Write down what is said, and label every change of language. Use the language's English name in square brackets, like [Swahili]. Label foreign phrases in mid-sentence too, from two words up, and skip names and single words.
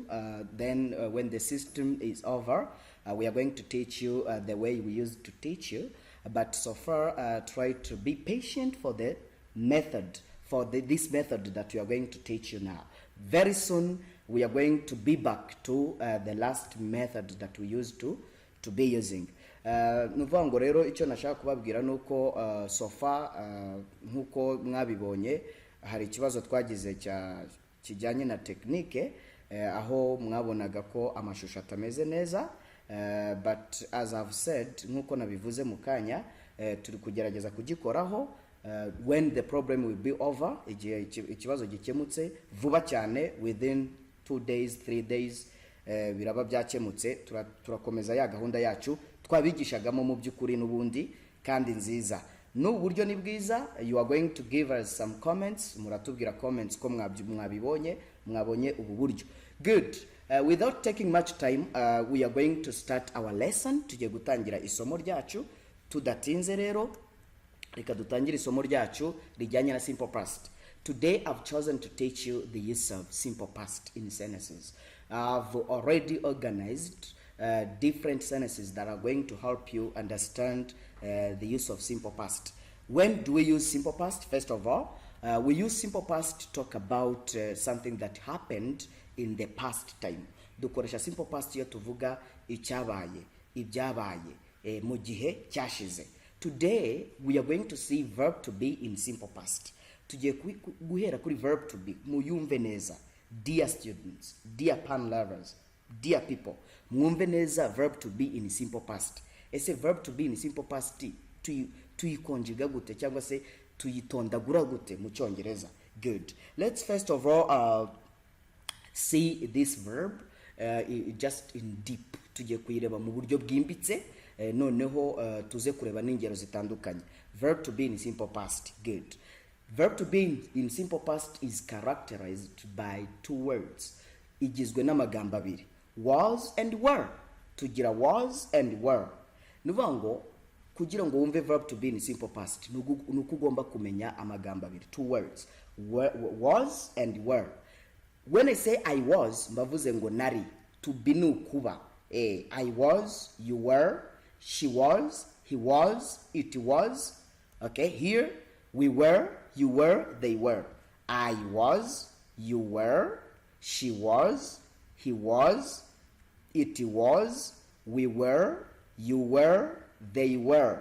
[English] When the system is over, we are going to teach you the way we used to teach you. But so far, try to be patient for the method, this method that we are going to teach you now. Very soon, we are going to be back to the last method that we used to be using. [Kinyarwanda] Nuvuga ngo rero icyo nashaka kubabwira nuko [English] so far [Kinyarwanda] nkuko mwabibonye hari ikibazo twagize kijyanye na technique aho mwabonaga ko amashusho atameze neza. [English] But as I've said, [Kinyarwanda] nkuko nabivuze mukanya, turi kugerageza kugikoraho [English] when the problem will be over, [Kinyarwanda] ikibazo gikemutse vuba cyane, [English] within 2 days 3 days [Kinyarwanda] biraba byakemutse. Turakomeza ya gahunda yacu twabigishagamo mu byukuri n'ubundi kandi nziza. N'uburyo ni bwiza. [English] You are going to give us some comments, [Kinyarwanda] muratubwira comments ko mwabonye ubu buryo. [English] Good. Without taking much time, we are going to start our lesson. [Kinyarwanda] Tugiye gutangira isomo ryacu tudatinze rero. Reka dutangire isomo ryacu rijyanye na [English] simple past. Today I've chosen to teach you the use of simple past in sentences. I've already organized different sentences that are going to help you understand the use of simple past. When do we use simple past? First of all, we use simple past to talk about something that happened in the past time. [Kinyarwanda] Dukoresha [English] simple past [Kinyarwanda] iyo tuvuga icyabaye, ibyabaye, mu gihe cyashize. [English] Today we are going to see verb to be in simple past. [Kinyarwanda] Tugiye guhera kuri [English] verb to be. [Kinyarwanda] Muyumve neza. [English] Dear students, dear pan lovers, dear people, [Kinyarwanda] mwumve neza [English] verb to be in simple past. [Kinyarwanda] Ese [English] verb to be in simple past [Kinyarwanda] tuyikonjiga gute cyangwa se tuyitondagura gute mu Cyongereza? [English] Good. Let's first of all see this verb just in deep. [Kinyarwanda] Tugiye kuyireba mu buryo bwimbitse, noneho tuze kureba n'ingero zitandukanye. [English] Verb to be in simple past. Good. Verb to be in simple past is characterized by 2 words. [Kinyarwanda] Igizwe n'amagambo abiri. [English] Was and were. Tugira was and were. [Kinyarwanda] Nuvuga ngo kugira ngo wumve [English] verb to be in simple past [Kinyarwanda] nuko ugomba kumenya amagambo abiri. 2 words. [English] Was and were. When I say I was, [Kinyarwanda] mbavuze ngo nari. [English] To be nukuba. I was, you were, she was, he was, it was. Okay, here we were, you were, they were. I was, you were, she was, he was, it was, we were, you were, they were.